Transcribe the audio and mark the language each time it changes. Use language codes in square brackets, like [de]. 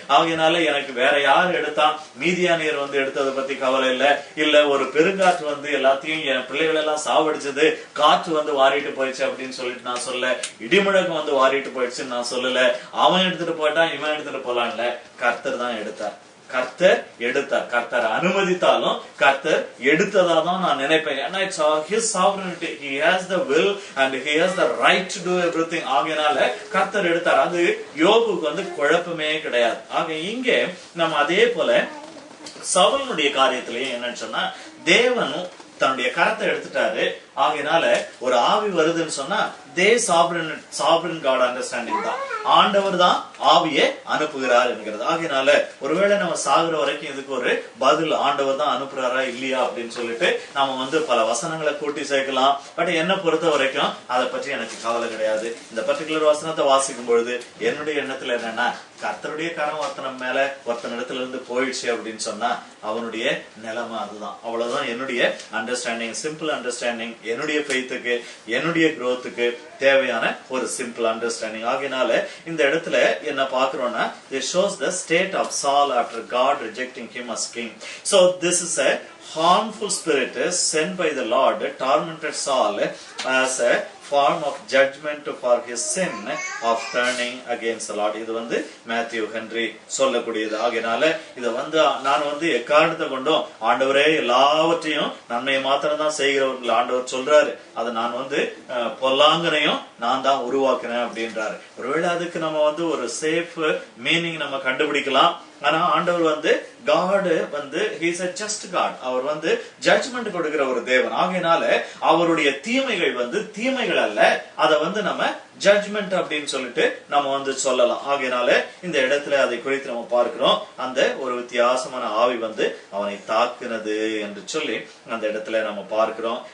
[ta] ஆகையினால எனக்கு வேற யார் எடுத்தா, மீதியானியர் வந்து எடுத்ததை பத்தி கவலை இல்ல ஒரு பெருங்காற்று வந்து எல்லாத்தையும் என் பிள்ளைகள் எல்லாம் சாவடிச்சது, காற்று வந்து வாரிட்டு போயிடுச்சு அப்படின்னு சொல்லிட்டு நான் சொல்ல, இடிமுழக்கம் வந்து வாரிட்டு போயிடுச்சுன்னு நான் சொல்லல, அவன் எடுத்துட்டு போயிட்டான் இவன் எடுத்துட்டு போலான்ல, கர்த்தர் தான் எடுத்தார். கர்த்தர் எடுத்தார், கர்த்தர் அனுமதித்தாலும் கர்த்தர் எடுத்ததா தான் நான் நினைப்பேன். ஏன்னா [en] It's his sovereignty, he has the will and he has the right to do everything. [ta] ஆகையினால கர்த்தர் எடுத்தார். அது யோபுக்கு வந்து குழப்பமே கிடையாது. ஆக இங்கே நம்ம அதே போல சவுலுடைய காரியத்திலேயே என்னன்னு சொன்னா, தேவனும் தன்னுடைய கரத்தை எடுத்துட்டாரு, ஆகையினால ஒரு ஆவி வருதுன்னு சொன்னா [en] the sovereign God understanding [ta] தான். ஆண்டவர் தான் ஆவியை அனுப்புகிறார் என்கிறது. ஆகையினால ஒருவேளை நம்ம சாகுற வரைக்கும் இதுக்கு ஒரு பதில் ஆண்டவர் தான் அனுப்புறாரா இல்லையா அப்படின்னு சொல்லிட்டு நாம பல வசனங்களை கூட்டி சேர்க்கலாம். பட் என்ன பொறுத்த வரைக்கும் அதை பற்றி எனக்கு கவலை கிடையாது. இந்த பர்டிகுலர் வசனத்தை வாசிக்கும் பொழுது என்னுடைய எண்ணத்துல என்னன்னா, கர்த்தருடைய கரம் ஒருத்தனிடத்துல இருந்து போயிடுச்சு அப்படின்னு சொன்னா அவனுடைய நிலைமை அதுதான். அவ்வளவுதான் என்னுடைய அண்டர்ஸ்டாண்டிங், சிம்பிள் அண்டர்ஸ்டாண்டிங். என்னுடைய ஃபெய்த்துக்கு, என்னுடைய growthக்கு தேவையான ஒரு சிம்பிள் அண்டர்ஸ்டாண்டிங். ஆகையினால இந்த இடத்துல என்ன பாக்குறோம்னா, [en] it shows the state of Saul after God rejecting him as king. So this is a harmful spirit sent by the Lord tormented Saul as a form of judgment for his sin of turning against the Lord. [ta] இது Matthew Henry சொல்லக்கூடியது. ஆகையினால இதை நான் எக்காரணத்தை கொண்டும் ஆண்டவரே எல்லாவற்றையும் நன்மையை மாத்திரம் தான் செய்கிறவர்கள் ஆண்டவர் சொல்றாரு. அதை நான் பொல்லாங்கனையும் நான் தான் உருவாக்குனேன் அப்படின்றாரு. ஒருவேளை அதுக்கு நம்ம ஒரு சேஃப் மீனிங் நம்ம கண்டுபிடிக்கலாம். ஆனா ஆண்டவர் [en] God he is a just God. [ta] Our judgement கொடுக்கிற ஒரு தேவன். ஆகையினால அவருடைய தீமைகள் தீமைகள் அல்ல, அதை நம்ம ஜட்ஜ்மெண்ட் அப்படின்னு சொல்லிட்டு நம்ம சொல்லலாம். ஆகையினால இந்த இடத்துல அதை குறித்து நம்ம பார்க்கிறோம். அந்த ஒரு வித்தியாசமான ஆவி அவனை தாக்குனது என்று சொல்லி அந்த இடத்துல நம்ம பார்க்கிறோம்.